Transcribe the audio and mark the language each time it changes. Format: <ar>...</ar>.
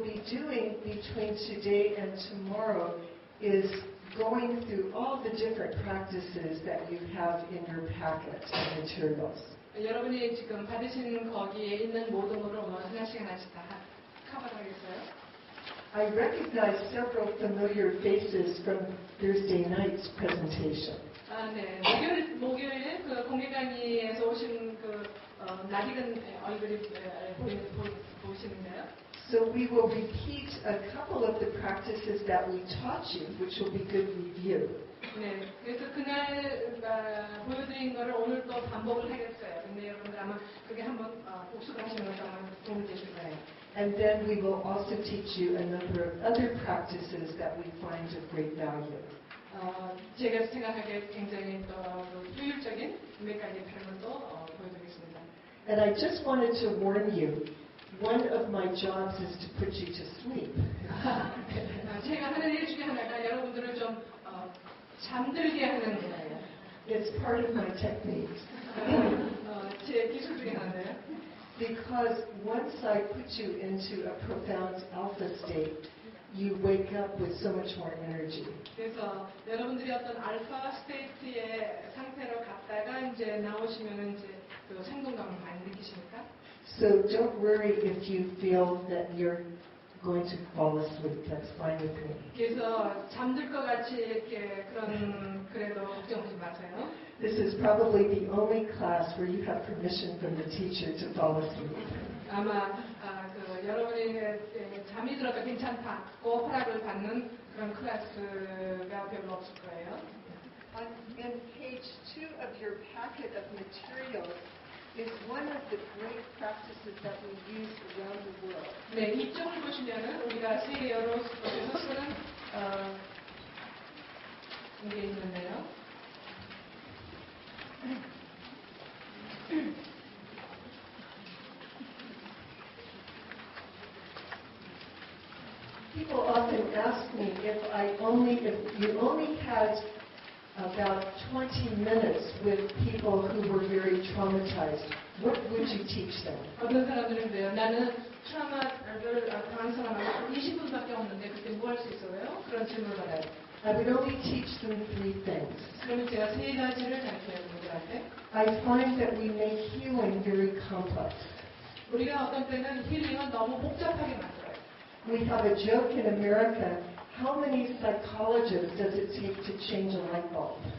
<en>doing between today and tomorrow is going through all the different practices that you have in your packet of materials.</en> <ko>여러분이 지금 받으신 거기에 있는 모든 것을 오늘 하나씩 다 커버하겠어요?</ko> <en>I recognize several familiar faces from Thursday night's presentation.</en> <ko>네. 목요일 그 공개 강의에서 오신 그 낯익은 얼굴이 보이시는데요.</ko> <en>So we will repeat a couple of the practices that we taught you, which will be good review.</en> <ko>네, 그래서 그날 보여드린 거를 오늘 또 반복을 하겠어요. 근데 여러분들 아마 그게 한번 복습을 하시는 것도 아마 도움이 되실 거예요.</ko> <en>And then we will also teach you a number of other practices that we find of great value.</en> <ko>제가 생각하기에 굉장히 또 효율적인 몇 가지 표현을 또 보여드리겠습니다.</ko> <en>And I just wanted to warn you, one of my jobs is to put you to sleep.</en> <ko>제가 하는 일 중에 하나가 여러분들을 좀 잠들게 하는 거예요.</ko> <en>It's part of my techniques.</en> <ko>제 기술 중에 하나인데요.</ko> <en>Because once I put you into a profound alpha state, you wake up with so much more energy.</en> <ko>그래서 여러분들이 어떤 알파 스테이트의 상태로 갔다가 이제 나오시면은 이제 그 생동감을 많이 느끼십니까?</ko> <en>So don't worry if you feel that you're going to fall asleep. That's fine with me.</en> <ko>그래서 잠들 것 같이 이렇게 그래도 걱정하지 마세요.</ko> <en>This is probably the only class where you have permission from the teacher to fall asleep.</en> <ko>아마 여러분이 잠이 들어도 괜찮다고 허락을 받는 그런 클래스가 별로 없을 거예요.</ko> <en>On page 2 of your packet of materials is one of the great practices that we use around the world.</en> <ko>네, 이쪽을 보시면은 우리가 세계 여러 곳에서 쓰는 게 있는데요.</ko> <en>People often ask me if you only had about 20 minutes with people who were very traumatized, what would you teach them?</en> <ko>어떤 사람들인데요. 나는 트라우마를 당한 사람하고 20분밖에 없는데 그때 뭐 할 수 있어요? 그런 질문을 받아요.</ko> <en>I would only teach them 3 things.</en> <ko>그러면 제가 3가지를 가르쳐요, 분들한테.</ko> <en>I find that we make healing very complex.</en> <ko>우리가 어떤 때는 힐링은 너무 복잡하게 만들어요.</ko> <en>We have a joke in America. How many psychologists does it take to change a light bulb?</en>